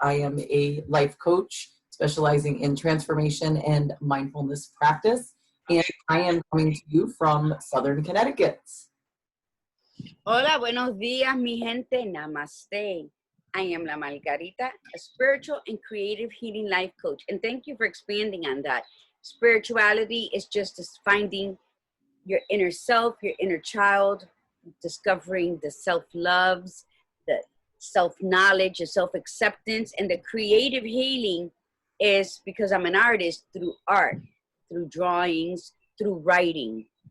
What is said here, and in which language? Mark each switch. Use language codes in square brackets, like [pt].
[en] I am a life coach specializing in transformation and mindfulness practice. And I am coming to you from Southern Connecticut. [es] Hola, buenos días, mi gente. [hi] Namaste. [en] I am La Margarita, a spiritual and creative healing life coach. And thank you for expanding on that. Spirituality is just finding your inner self, your inner child, discovering the self-loves, the self-knowledge, the self-acceptance, and the creative healing is because I'm an artist through art, through drawings, through writing.